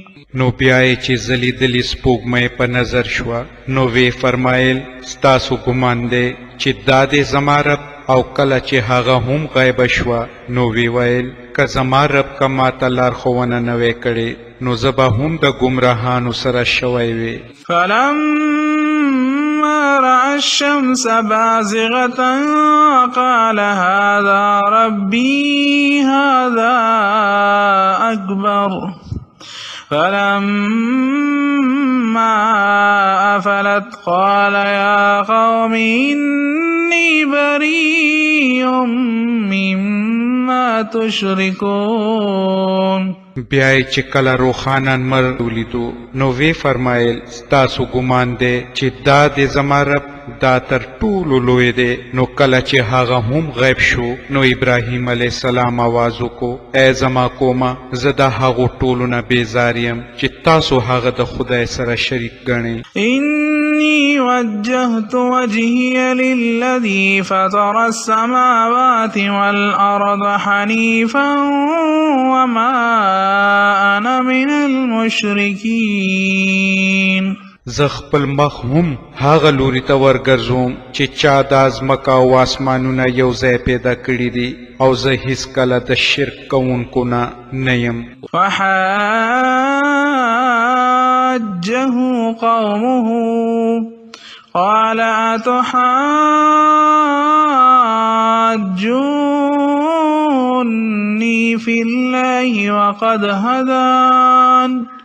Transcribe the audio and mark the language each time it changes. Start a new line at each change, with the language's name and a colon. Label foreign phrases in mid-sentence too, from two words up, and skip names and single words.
Pashto: نو بیاي چې زلیدلی سپوږمۍ په نظر شوه نو وی فرمایل ستاسو ګمان دی چې دا دې زما رب او کله چې هغه هم غیب شوه نو وی ویل که زما رب که ماته لارښوونه نه وی کړې نو زه به هم د ګمراهانو سره شوی وی.
Arabic: فلما رأى الشمس بازغة قال هذا ربي هذا أكبر فلما أفلت قال يا قوم إني بريء مما تشركون.
Pashto: بیاي چې کله روخانه انمر ولیدو نو وی فرمایل ستاسو ګمان دی چې دا د زما رب دا تر ټولو لوی دی. نو کله چې هغه هم غیب شو نو ابراهیم
Arabic: علیه السلام
Pashto: आवाज وکړو ای زما قومه زه د هغو ټولو نه بیزار یم چې تاسو هغه د خدای سره شریک ګڼئ.
Arabic: إني وجهت وجهي للذي فطر السماوات والأرض حنيفا وما أنا من المشركين.
Pashto: زه خپل مخ هم هغه لوري ته ورګرځوم چې چا د ازمکه او آسمانونه یو ځای پیدا کړي دي او زه هیڅکله د شرک کوونکو نه یم.
Arabic: فحاجه قومه قال أتحاجوني في الله وقد هدان